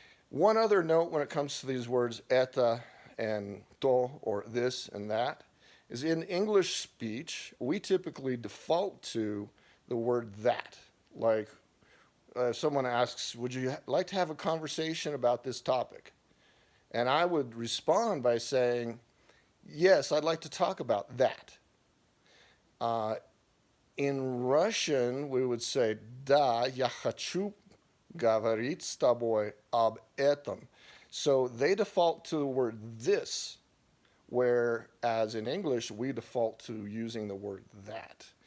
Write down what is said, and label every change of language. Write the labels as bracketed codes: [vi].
[en] One other note when it comes to these words "это" and "то," or this and that, is in English speech, we typically default to the word "that." Like, someone asks, would you like to have a conversation about this topic? And I would respond by saying, yes, I'd like to talk about that. In Russian, we would say, [ru] "Да, я хочу говорить с тобой об этом." [en] So they default to the word "this," whereas in English, we default to using the word "that."